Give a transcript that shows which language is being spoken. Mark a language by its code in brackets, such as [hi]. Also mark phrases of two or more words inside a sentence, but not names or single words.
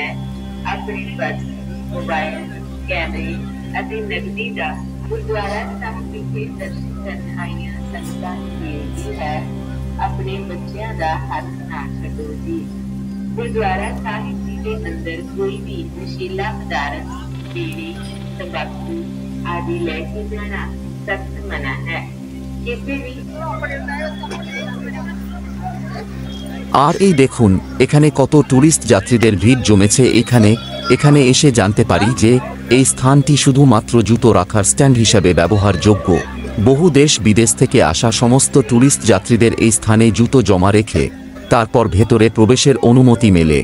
[pa] ਆਪਣੇ ਪਰਸ, ਮੋਬਾਈਲ, ਕੈਮਰੇ ਅਤੇ ਨਕਦੀ ਦਾ ਗੁਰਦੁਆਰਾ ਸਾਹਿਬ ਵਿਖੇ ਦਰਸ਼ਨ ਕਰਨ ਆਈਆਂ ਸੰਗਤਾਂ ਨੂੰ ਬੇਨਤੀ ਹੈ, ਆਪਣੇ ਬੱਚਿਆਂ ਦਾ ਹੱਥ ਨਾ ਛੱਡੋ ਜੀ। ਗੁਰਦੁਆਰਾ ਸਾਹਿਬ ਜੀ ਦੇ ਅੰਦਰ ਕੋਈ ਵੀ ਨਸ਼ੀਲਾ ਪਦਾਰਥ, ਬੀੜੀ, ਤੰਬਾਕੂ ਆਦि ਲੈ ਕੇ ਜਾਣਾ [hi] सख्त मना है। किसी भी [bn] আর এই দেখুন এখানে কত টুরিস্ট যাত্রীদের ভিড় জমেছে। এখানে এসে জানতে পারি যে এই স্থানটি শুধুমাত্র জুতো রাখার স্ট্যান্ড হিসাবে ব্যবহারযোগ্য। বহু দেশ বিদেশ থেকে আসা সমস্ত টুরিস্ট যাত্রীদের এই স্থানে জুতো জমা রেখে তারপর ভেতরে প্রবেশের অনুমতি মেলে।